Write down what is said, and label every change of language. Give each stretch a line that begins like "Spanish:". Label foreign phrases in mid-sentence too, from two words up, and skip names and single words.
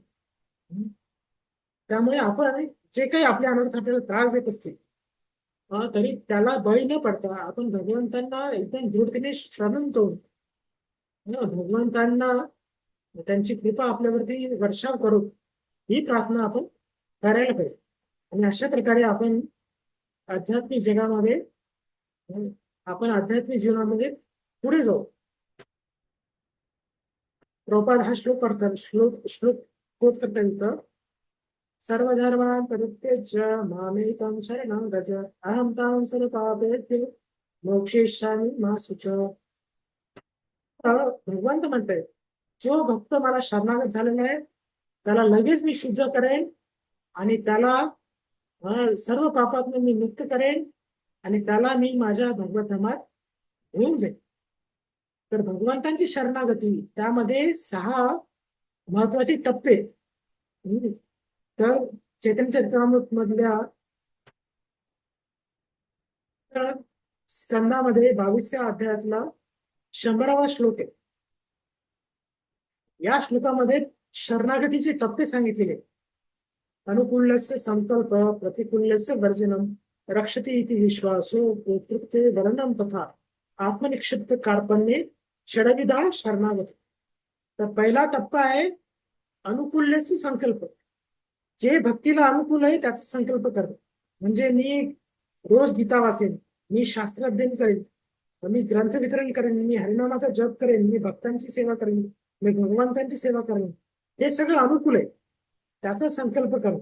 Marathi: त्यामुळे आपण जे काही आपल्या अनर्थ आपल्याला त्रास देत असतील, तरी त्याला बळी न पडता आपण भगवंतांना एकदम दृढतेने शरण जाऊन भगवंतांना त्यांची कृपा आपल्यावरती वर्षाव करू, ही प्रार्थना आपण करायला पाहिजे. आणि अशा प्रकारे आपण आध्यात्मिक जगामध्ये आपण आध्यात्मिक जीवनामध्ये पुढे जाऊ. प्रभुपाद हा श्लोक करतात, श्लोक कोट करतात इथं,
Sanskrit: सर्वधर्मान् परित्यज्य मामेकं शरणं व्रज अहं तां सर्वपापेभ्यो मोक्षयिष्यामि मा शुचः.
Marathi: भगवंत म्हणतायत, जो भक्त मला शरणागत झालेला आहे त्याला लगेच मी शुद्ध करेन आणि त्याला सर्व पापातून मी मुक्त करेन आणि त्याला मी माझ्या भगवत धामात घेऊन जाईन. तर भगवंतांची शरणागती त्यामध्ये 6 महत्वाचे टप्पे. तर चैतन्य चरितामृत मधल्या स्कंदामध्ये 22व्या अध्यायातला 100वा श्लोक आहे. या श्लोकामध्ये शरणागतीचे टप्पे सांगितलेले.
Sanskrit: अनुकूल्यस्य संकल्प, प्रतिकूल्यस्य वर्जनम, रक्षति इति विश्वासो, तृप्ते वर्णम तथा आत्मनिक्षिप्त कार्पण्ये षडविधा शरणागती.
Marathi: तर पहिला टप्पा आहे
Sanskrit: अनुकूल्यस्य संकल्प.
Marathi: जे भक्तीला अनुकूल आहे त्याचा संकल्प करणं. म्हणजे मी रोज गीता वाचेन, मी शास्त्र अध्ययन करेन, मी ग्रंथ वितरण करेन, मी हरिनामाचा जप करेन, मी भक्तांची सेवा करेन, मी भगवंतांची सेवा करेन, हे सगळं अनुकूल आहे त्याचा संकल्प करणं.